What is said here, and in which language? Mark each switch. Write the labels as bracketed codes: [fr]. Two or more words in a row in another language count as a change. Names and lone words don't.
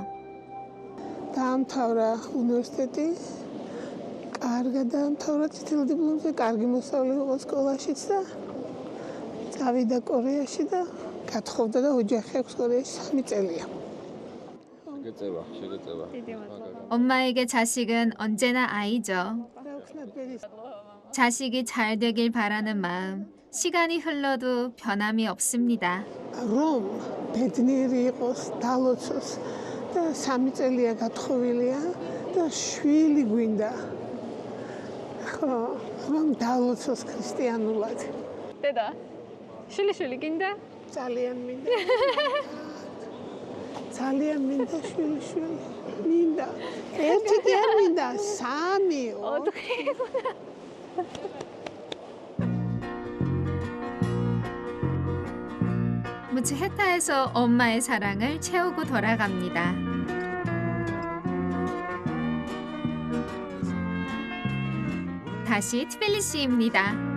[ka] დაამთავრა უნივერსიტეტი. კარგად დაამთავრა წითელ დიპლომზე, კარგი მოსწავლე იყო სკოლაშიც და წავიდა კორეაში და გათხოვდა და ოჯახი აქვს კორეაში 3 წელია. შეგეწევა. [ko] 엄마에게 자식은 언제나 아이죠. 자식이 잘 되길 바라는 마음, 시간이 흘러도 변함이 없습니다. [ka] რომ ბედნიერი იყოს, დალოცოს და 3 წელია გათხოვილია და შვილი გვინდა. ხო, რომ დალოცოს ქრისტიანულად. დედა, შვილი გინდა? ძალიან მინდა. ძალიან მინდა შვილი. მინდა. ერთი კი არ მინდა, 3. 4. [ko] 무츠헤타에서 엄마의 사랑을 채우고 돌아갑니다. 다시 트빌리시입니다.